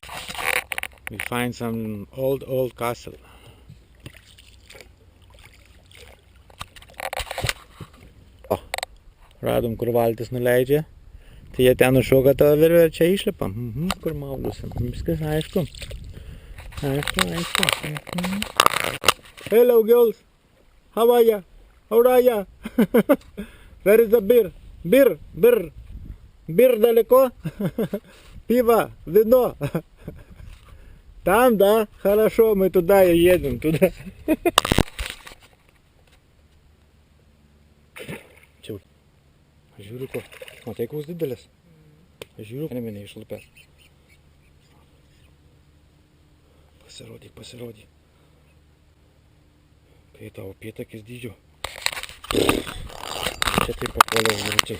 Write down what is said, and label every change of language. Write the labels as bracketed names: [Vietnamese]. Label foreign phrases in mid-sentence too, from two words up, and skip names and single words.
[English] We find some old castle. [Lithuanian] O, radom, kur valtis nuleidžia. Tai jie ten nušoka tą virvę ir čia išlipa. Kur maudusi. Viskas aišku. Aišku. [English] Hello girls. How are ya? How are ya? Where is the beer? Beer далеко? [Russian] Пиво, вино. Там, да? Хорошо, мы туда и едем, туда. [Lithuanian] Čia, žiūriu ko. Matai, koks didelis? Žiūriu, nemene išlupęs. Pasirodyk. Kai tavo pėtakis dydžio. Čia taip papuoliau vyručiai.